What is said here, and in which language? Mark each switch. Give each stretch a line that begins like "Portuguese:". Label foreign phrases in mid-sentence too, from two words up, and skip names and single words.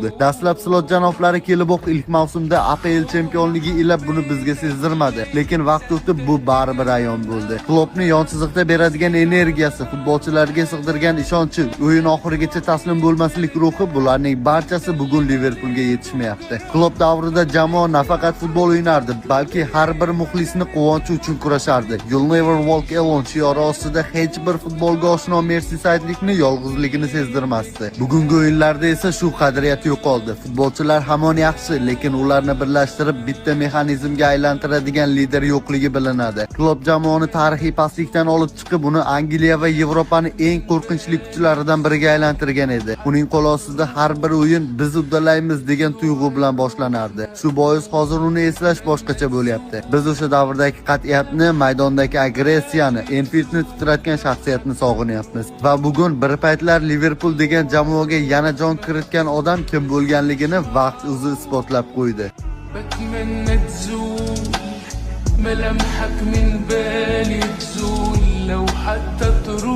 Uzbek: Dastlab Slot janoblari kelib ilk mavsumda APL chempionligi ila buni bizga sezdirmadi, lekin vaqt o'tib bu baribir ayon bo'ldi. Kloppni yonchiziqda beradigan energiyasi, futbolchilarga sig'dirgan ishonchi, o'yin oxirigacha taslim bo'lmaslik ruhi, bularning barchasi bugun Liverpoolga yetishmayapti. Klopp davrida jamoa nafaqat futbol o'ynardi, balki har bir muxlisni quvonchi uchun kurashardi.
English: You'll never walk alone
Uzbek: shiori ostida hech bir futbolga oshno Merseysidelikni yolg'izligini sezdirmasdi. Bugungi o'yinlarda esa shu qadriyat yo'qoldi. Futbolchilar hamon yaxshi, lekin ularni birlashtirib bitta mexanizmga aylantiradigan lider yo'qligi bilinadi. Klopp jamoani tarixiy pastlikdan olib chiqib, uni Angliya va Yevropaning eng qo'rqinchli kuchlaridan biriga aylantirgan edi. Uning qo'l ostida har bir o'yin biz uddalaymiz degan tuyg'u bilan boshlanardi. Shu bois hozir uni eslash boshqacha bo'lyapti. Biz o'sha davrdagi qat'iyatni, maydondagi agressiyani, Enfieldni titratgan shaxsiyatni sog'inyapmiz. Va bugun bir paytlar Liverpool degan jamoaga yana jon kiritgan odam kim bo'lganligini vaqt o'zi isbotlab qo'ydi.
Arabic: بتمنى تزول ملامحك من بالي تزول لو حتى تروح